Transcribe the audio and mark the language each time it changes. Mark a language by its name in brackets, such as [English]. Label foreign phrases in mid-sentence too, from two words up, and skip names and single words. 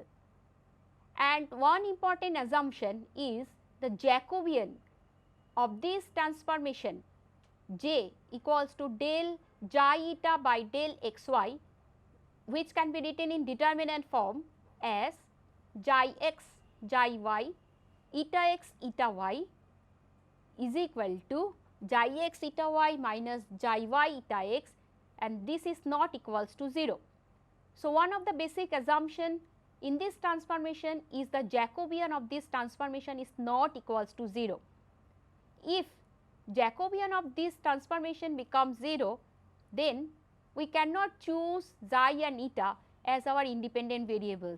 [English] And one important assumption is the Jacobian of this transformation j equals to del xi eta by del xy, which can be written in determinant form as xi x xi y eta x eta y is equal to xi x eta y minus xi y eta x, and this is not equals to 0. So, one of the basic assumption in this transformation is the Jacobian of this transformation is not equals to 0. If Jacobian of this transformation becomes 0, then we cannot choose xi and eta as our independent variables.